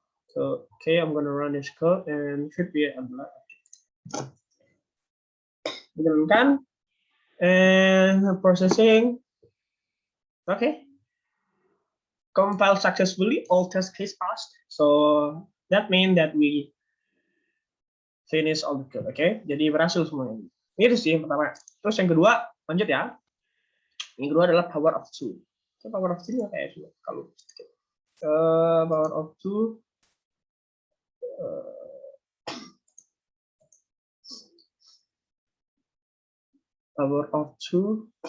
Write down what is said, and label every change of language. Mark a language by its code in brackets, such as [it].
[en] So okay, I'm gonna run this code and should be [id] jalankan [en] and processing. Oke. compile successfully, all test case passed. So that means that we finish all the code. [id] Oke, jadi berhasil semuanya. Ini sih yang pertama. Terus yang kedua, lanjut ya. Yang kedua adalah power of two. So, power of two apa ya? Kalau power of two, power of two.